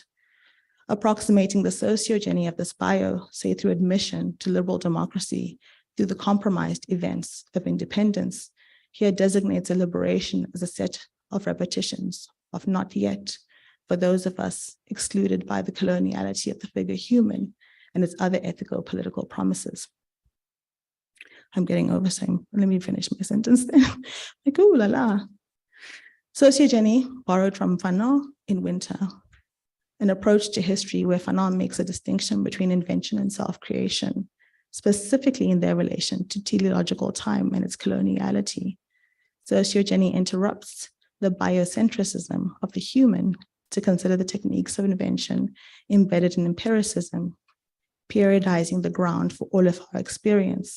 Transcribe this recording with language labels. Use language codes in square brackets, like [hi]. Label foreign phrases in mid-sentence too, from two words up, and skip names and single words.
[en] Approximating the sociogeny of this bio, say through admission to liberal democracy, through the compromised events of independence, here designates a liberation as a set of repetitions of not yet, for those of us excluded by the coloniality of the figure human and its other ethical political promises. I'm getting over, so let me finish my sentence then. Like, ooh la la. Sociogeny borrowed from Fanon in Winter, an approach to history where Fanon makes a distinction between invention and self-creation, specifically in their relation to teleological time and its coloniality. Sociogeny interrupts the biocentricism of the human to consider the techniques of invention embedded in empiricism, periodizing the ground for all of our experience.